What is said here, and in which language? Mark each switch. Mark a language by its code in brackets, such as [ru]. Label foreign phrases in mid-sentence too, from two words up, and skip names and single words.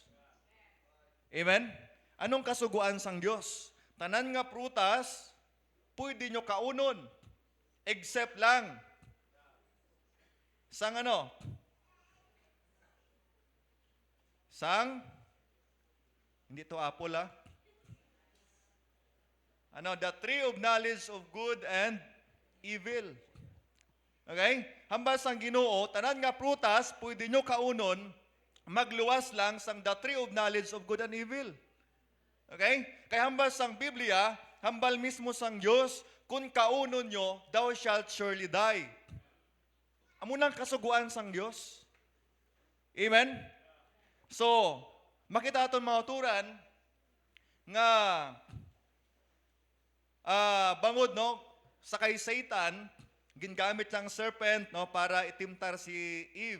[hil] Amen? Anong kasuguan sang Dios? Tanan nga prutas, pwede nyo kaunon, except lang sang ano? Sang, hindi to apple, ha? [en] Ano, the tree of knowledge of good and evil. [hil] Okay? Hambal sang Ginoo, tanan nga prutas, pwede nyo kaunon, magluwas lang sang [en] the tree of knowledge of good and evil. [hil] Okay? Kaya hambal sang Biblia, hambal mismo sang Diyos, kung kaunon nyo, [en] thou shalt surely die. [hil] Amo nang kasuguan sang Diyos. Amen? So, makita aton mga uturan, nga bangod, no, sa kay Satan, gingamit lang serpent, no, para itimtar si Eve.